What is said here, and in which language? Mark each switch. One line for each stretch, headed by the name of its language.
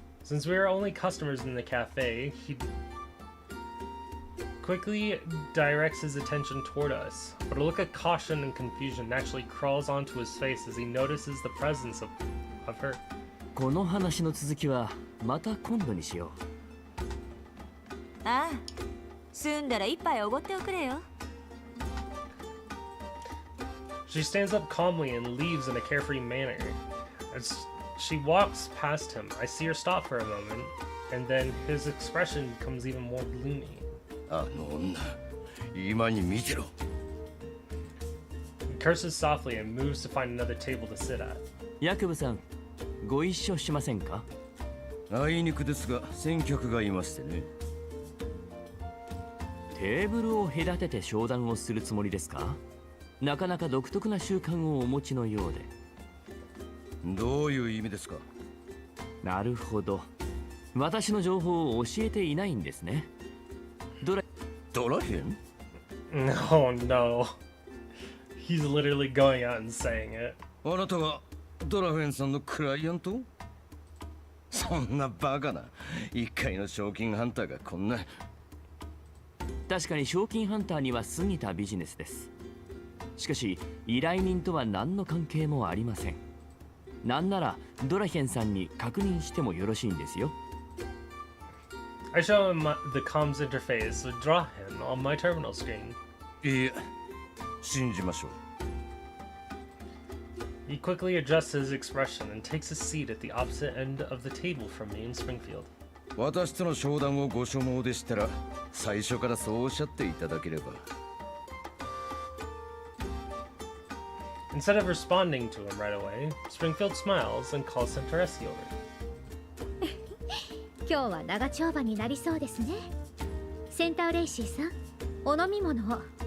English: Since we are only customers in the cafe, he quickly directs his attention toward us, but a look of caution and confusion naturally crawls onto his face as he notices the presence of her.
Japanese: この話の続きはまた今度にしよう。ああ、済んだら一杯おごっておくれよ。
English: She stands up calmly and leaves in a carefree manner. As she walks past him, I see her stop for a moment, and then his expression becomes even more gloomy.
Japanese: あの女、今に見てろ。
English: He curses softly and moves to find another table to sit at.
Japanese: ヤクブさん、ご一緒しませんか？あいにくですが、先客がいましてね。テーブルを隔てて商談をするつもりですか？なかなか独特な習慣をお持ちのようで。どういう意味ですか？なるほど。私の情報を教えていないんですね。ドラヘン？
English: No, no. He's literally going out and saying it.
Japanese: あなたがドラフェンさんのクライアント？そんなバカな一回の賞金ハンターがこんな。確かに賞金ハンターには過ぎたビジネスです。しかし依頼人とは何の関係もありません。なんならドラヘンさんに確認してもよろしいんですよ。
English: I show him the comms interface with Drahen on my terminal screen.
Japanese: いえ、信じましょう。
English: He quickly adjusts his expression and takes a seat at the opposite end of the table from me in Springfield.
Japanese: 私との商談をご所望でしたら、最初からそうおっしゃっていただければ。
English: Instead of responding to him right away, Springfield smiles and calls Centauressi over.
Japanese: 今日は長丁場になりそうですね。センターレイシーさん、お飲み物を。